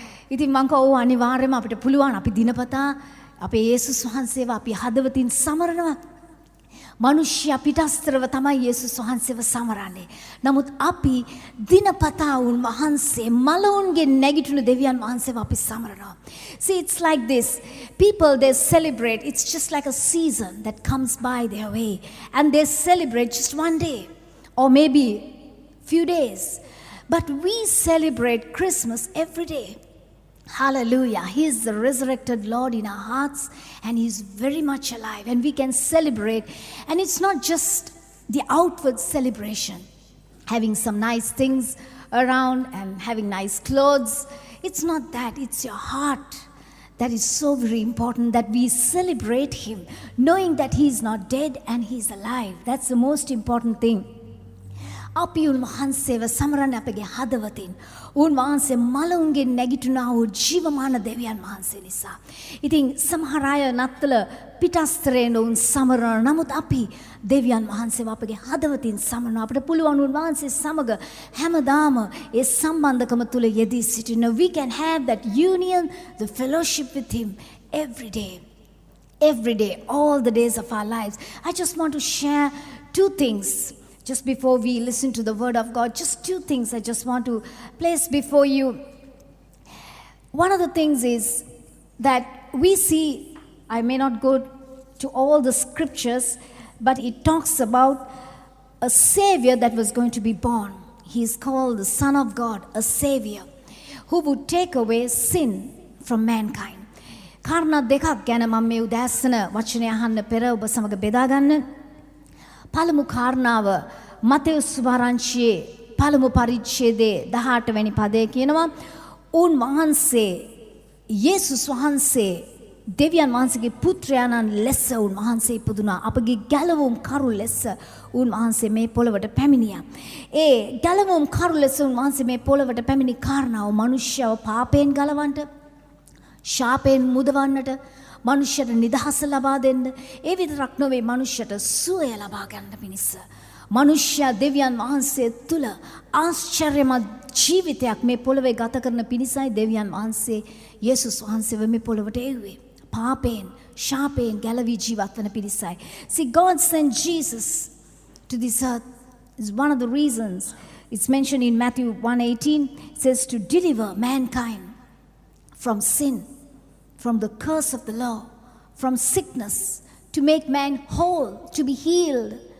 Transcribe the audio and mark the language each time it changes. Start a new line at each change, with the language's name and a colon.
Sinhala: ඉතින් මම කිව්වා ඔව් අනිවාර්යයෙන්ම අපිට පුළුවන් අපි දිනපතා අපේ යේසුස් වහන්සේව අපි හදවතින් සමරනවා. මනුෂ්‍ය පිටස්තරව තමයි යේසුස් වහන්සේව සමරන්නේ. නමුත් අපි දිනපතා උන්වහන්සේ මලවුන්ගේ නැගිටින දෙවියන් වහන්සේව අපි සමරනවා.
English: See, it's like this. People, they celebrate. It's just like a season that comes by their way. And they celebrate just one day. Or maybe few days. But we celebrate Christmas every day. Hallelujah. He is the resurrected Lord in our hearts and He is very much alive and we can celebrate. And it's not just the outward celebration, having some nice things around and having nice clothes. It's not that. It's your heart that is so very important, that we celebrate Him knowing that He is not dead and He is alive. That's the most important thing.
Sinhala: අපි උන්වහන්සේව සමරන අපගේ හදවතින් උන්වහන්සේ මලවුන්ගේ නැගිටිනා වූ ජීවමාන දෙවියන් වහන්සේ නිසා. ඉතින් සමහර අය නත්තල පිටස්තරේන උන් සමරන නමුත් අපි දෙවියන් වහන්සේව අපගේ හදවතින් සමරන අපිට පුළුවන් උන්වහන්සේ සමග හැමදාම ඒ සම්බන්ධකම තුල යෙදී සිටින.
English: We can have that union, the fellowship with Him every day, all the days of our lives. I just want to share two things. Just before we listen to the word of God, just two things I just want to place before you. One of the things is that we see, I may not go to all the scriptures, but it talks about a Savior that was going to be born. He is called the Son of God, a Savior, who would take away sin from mankind.
Sinhala: කාරණා දෙකක් ගැන මම මේ උදෑසන වචනය අහන්න පෙර ඔබ සමග බෙදා ගන්න. පළමු කාරණාව මතෙවුස් සුභාරංචියේ පළමු පරිච්ඡේදයේ 18 වෙනි පදයේ කියනවා උන්වහන්සේ යේසුස් වහන්සේ දෙවියන් වහන්සේගේ පුත්‍රයාණන් ලෙස උන්වහන්සේ ඉපදුනා. අපගේ ගැලවුම් කරු ලෙස උන්වහන්සේ මේ පොළවට පැමිණියා. ඒ ගැලවුම් කරු ලෙස උන්වහන්සේ මේ පොළවට පැමිණි කාරණාව මනුෂ්‍යව පාපයෙන් ගලවන්නට, ශාපයෙන් මුදවන්නට, මනුෂ්‍යයට නිදහස ලබා දෙන්න, ඒ විතරක් නොවේ මනුෂ්‍යයට සුවය ලබා ගන්න පිණිස මනුෂ්‍ය දෙවියන් වහන්සේ තුල ආශ්චර්යමත් ජීවිතයක් මේ පොළවේ ගත කරන පිණිසයි දෙවියන් වහන්සේ යේසුස් වහන්සේව මේ පොළවට එව්වේ. පාපයෙන්, ශාපයෙන් ගැලවී ජීවත් වන පිණිසයි.
English: See, God sent Jesus to this earth is one of the reasons. It's mentioned in Matthew 1:18. It says to deliver mankind from sin, from the curse of the law, from sickness, to make man whole, to be healed.